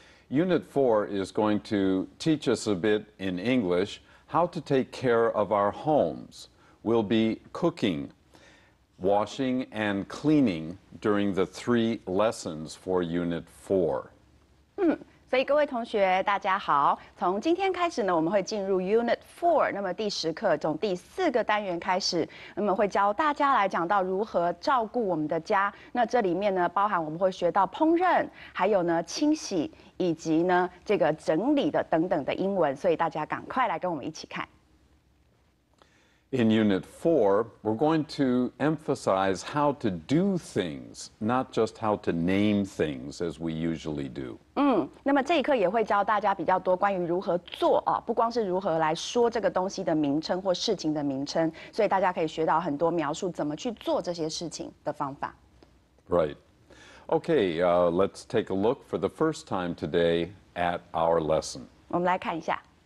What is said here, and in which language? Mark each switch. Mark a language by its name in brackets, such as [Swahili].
[English] Unit 4 is going to teach us a bit in English how to take care of our homes. We'll be cooking, washing, and cleaning during the 3 lessons for Unit 4. [Chinese] 所以各位同学，大家好。从今天开始呢，我们会进入 Unit 4，那么第10课从第4个单元开始，那么会教大家来讲到如何照顾我们的家。那这里面呢，包含我们会学到烹饪，还有呢清洗，以及呢这个整理的等等的英文。所以大家赶快来跟我们一起看。 [English] In Unit 4, we're going to emphasize how to do things, not just how to name things as we usually do. [Chinese] 那么这一课也会教大家比较多关于如何做啊，不光是如何来说这个东西的名称或事情的名称，所以大家可以学到很多描述怎么去做这些事情的方法。 [English] Right. Okay, let's take a look for the first time today at our lesson. [Chinese] 我们来看一下。